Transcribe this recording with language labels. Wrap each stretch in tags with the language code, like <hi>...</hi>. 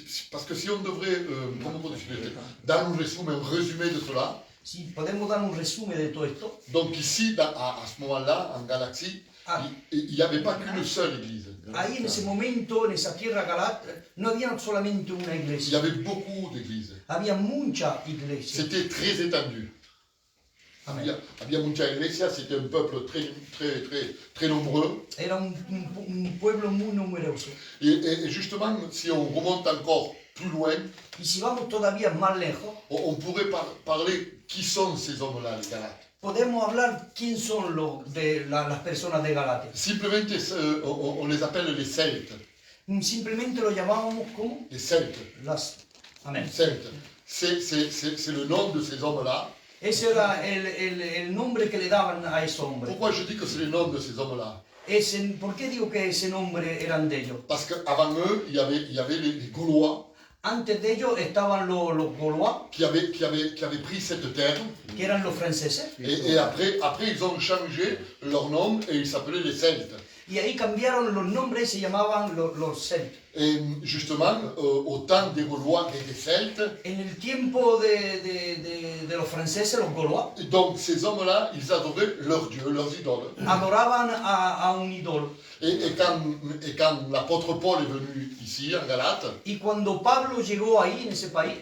<fr>parce que si on devrait, comment on dit, dar un résumé de cela,</fr> <es>si podemos dar un resumen de todo esto,</es> <fr>donc ici, à ce moment-là, en galaxie, il n'y avait pas qu'une seule église.</fr> <es>ahí en ese momento, en esa tierra Galat, no había solamente una</es> <fr>Il y</fr> <es>iglesia,</es> <fr>avait beaucoup d'églises.</fr> <es>había mucha iglesia.</es> <fr>C'était très étendu.</fr> <es>Había mucha iglesia,</es> <fr>c'était un peuple très nombreux.</fr> <es>Era un pueblo muy numeroso.</es> <fr>Et justement, si on remonte encore plus loin,</fr> <es>Y si vamos todavía más lejos,</es> <fr>on pourrait parler qui sont ces hommes-là, les Galates.</fr> <es>podemos hablar quién son las personas de Galatia.</es> <fr>Simplement, on les appelle les Celtes.</fr> <es>Simplemente lo llamábamos como</es> <fr>Les Celtes.</fr> <es>Amén.</es> <fr>Celtes. C'est le nom de ces hommes-là.</fr> <es>Ese era el nombre que le daban a esos hombres.</es> <fr>Pourquoi je dis que c'est le nom de ces hommes-là?</fr> <es>¿Por qué digo que ese nombre eran de ellos?</es> <fr>Parce qu'avant eux, il y avait les Gaulois.</fr> <es>Antes de ellos estaban los Gaulois,</es> <fr>qui avaient pris cette terre.</fr> <es>que eran los franceses.</es> <fr>Et après, ils ont changé leur nom et ils s'appelaient les Celtes.</fr> <es>Y ahí cambiaron los nombres y se llamaban los celtes.</es> <fr>Et justement, au temps des Gaulois et des Celtes,</fr> <es>En el tiempo de los franceses, los Gaulois,</es> <fr>donc ces hommes-là, ils adoraient leurs dieux, leurs idoles.</fr> <es>adoraban a un ídolo.</es> <fr>Et quand l'apôtre Paul est venu ici, en Galate,</fr> <es>Y cuando Pablo llegó ahí, en ese país,</es>